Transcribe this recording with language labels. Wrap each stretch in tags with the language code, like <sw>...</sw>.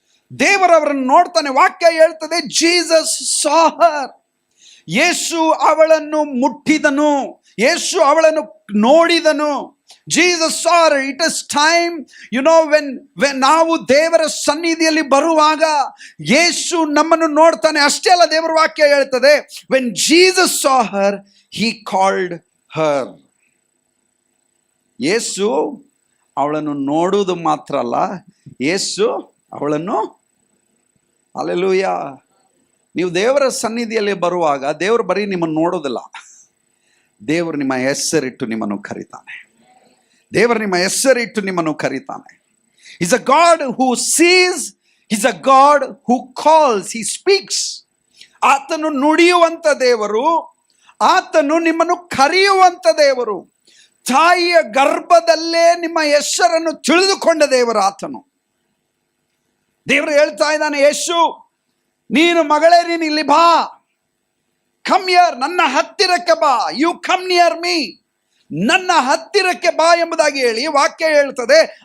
<kn>ದೇವರವರನ್ನು ನೋಡ್ತಾನೆ. ವಾಕ್ಯ ಹೇಳ್ತದೆ,</kn> <en>Jesus saw her.</en> <kn>ಯೇಸು ಅವಳನ್ನು ಮುಟ್ಟಿದನು, ಯೇಸು ಅವಳನ್ನು ನೋಡಿದನು.</kn> <en>Jesus saw her. It is time, when</en> <kn>ನಾವು ದೇವರ ಸನ್ನಿಧಿಯಲ್ಲಿ ಬರುವಾಗ ಯೇಸು ನಮ್ಮನ್ನು ನೋಡ್ತಾನೆ. ಅಷ್ಟೇ ಅಲ್ಲ, ದೇವರ ವಾಕ್ಯ ಹೇಳ್ತದೆ,</kn> <en>when Jesus saw her, he called her.</en> <kn>ಯೇಸು ಅವಳನ್ನು ನೋಡುವುದು ಮಾತ್ರ ಅಲ್ಲ, ಯೇಸು ಅವಳನ್ನು, ಹಲ್ಲೆಲೂಯಾ. ನೀವು ದೇವರ ಸನ್ನಿಧಿಯಲ್ಲಿ ಬರುವಾಗ ದೇವರು ಬರೀ ನಿಮ್ಮನ್ನು ನೋಡೋದಿಲ್ಲ, ದೇವರು ನಿಮ್ಮ ಹೆಸರಿಟ್ಟು ನಿಮ್ಮನ್ನು ಕರೀತಾನೆ. ದೇವರು ನಿಮ್ಮ ಹೆಸರಿಟ್ಟು ನಿಮ್ಮನ್ನು ಕರೀತಾನೆ.</kn> <en>He's a God who sees, He's a God who calls, He speaks.</en> <kn>ಆತನು ನುಡಿಯುವಂತ ದೇವರು, ಆತನು ನಿಮ್ಮನ್ನು ಕರೆಯುವಂತ ದೇವರು. ತಾಯಿಯ ಗರ್ಭದಲ್ಲೇ ನಿಮ್ಮ ಹೆಸರನ್ನು ತಿಳಿದುಕೊಂಡ ದೇವರು ಆತನು. ದೇವರು ಹೇಳ್ತಾ ಇದ್ದಾನೆ, ಯೇಸು ನೀನು ಮಗಳೇ, ನೀನು ಇಲ್ಲಿ ಬಾ,</kn> <en>come here,</en> <kn>ನನ್ನ ಹತ್ತಿರಕ್ಕೆ ಬಾ,</kn> <en>you come near me,</en> <kn>ನನ್ನ ಹತ್ತಿರಕ್ಕೆ ಬಾ ಎಂಬುದಾಗಿ ಹೇಳಿ ವಾಕ್ಯ ಹೇಳ್ತದೆ.</kn>